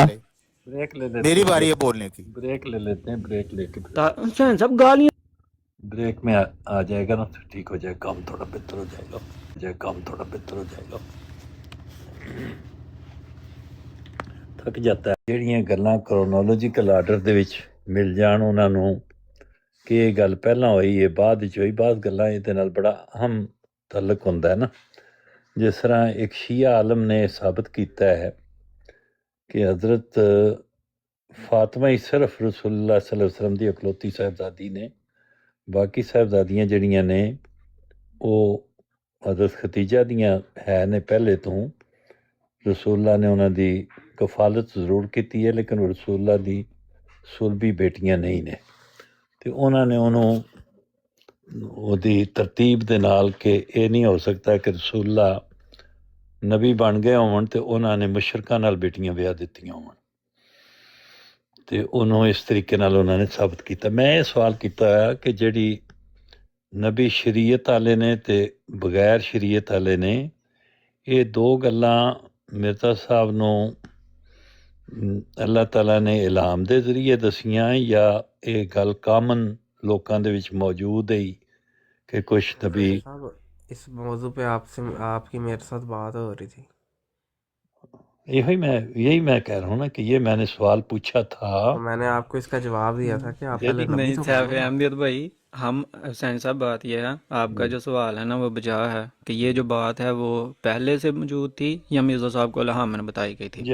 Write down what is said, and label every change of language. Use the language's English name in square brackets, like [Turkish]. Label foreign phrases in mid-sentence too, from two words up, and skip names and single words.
[Urdu] بریک لے لیتے میری باری ہے بولنے کی۔ بریک لے لیتے ہیں، بریک لے کے سب گالیاں بریک میں آ جائے گا نا تو ٹھیک ہو جائے گا، کام تھوڑا بہتر ہو جائے گا، کام تھوڑا بہتر ہو جائے گا۔ تھک جاتا ہے [Punjabi] ਜਿਹੜੀਆਂ ਗੱਲਾਂ [English] chronological order [Punjabi] ਦੇ ਵਿੱਚ ਮਿਲ ਜਾਣ ਉਹਨਾਂ ਨੂੰ ਕਿ ਇਹ ਗੱਲ ਪਹਿਲਾਂ ਹੋਈ ਹੈ ਬਾਅਦ ਵਿੱਚ ਹੋਈ, ਬਾਅਦ ਗੱਲਾਂ ਇਹਦੇ ਨਾਲ ਬੜਾ ਅਹਿਮ ਤਾਲੁਕ ਹੁੰਦਾ ਹੈ ਨਾ। ਜਿਸ ਤਰ੍ਹਾਂ ਇੱਕ ਸ਼ੀਆ ਆਲਮ ਨੇ ਸਾਬਤ ਕੀਤਾ ਹੈ کہ حضرت فاطمہ ہی صرف رسول اللہ [Arabic] صلی اللہ علیہ وسلم [Punjabi] دی اکلوتی صاحبزادی نے، باقی صاحبزادیاں جڑیاں نے وہ حضرت ختیجہ دیاں ہے نے پہلے تو۔ رسول اللہ نے انہاں دی کفالت ضرور کیتی ہے لیکن وہ رسول اللہ دی سلبی بیٹیاں نہیں نے، تو انہاں نے انہوں وہ دی ترتیب دے نال کہ یہ نہیں ہو سکتا کہ رسول اللہ نبی بن گئے ہون تے انہاں نے مشرکاں نال بیٹیاں بیاہ دتیاں ہون، تے انہوں اس طریقے نال انہاں نے ثابت کیتا۔ میں یہ سوال کیتا ہے کہ جڑی نبی شریعت والے نے تے بغیر شریعت والے نے، یہ دو گلاں مرزا صاحب نو اللہ تعالیٰ نے الہام دے ذریعے دسیاں یا یہ گل کامن لوکاں دے وچ موجود ہے کہ کچھ نبی؟ [Urdu] صاحب اس موضوع پہ آپ کی میرے ساتھ بات ہو رہی تھی، یہی میں کہہ رہا ہوں نا کہ یہ میں نے سوال پوچھا تھا، تو میں نے آپ کو اس کا جواب دیا تھا کہ آپ پہلے نبی نہیں تو صاحب بنو۔ احمدیت بھائی، ہم حسین صاحب بات یہ ہے، آپ کا جو سوال ہے نا وہ بجا ہے کہ یہ جو بات ہے وہ پہلے سے موجود تھی یا مرزا صاحب کو الہام میں بتائی گئی تھی؟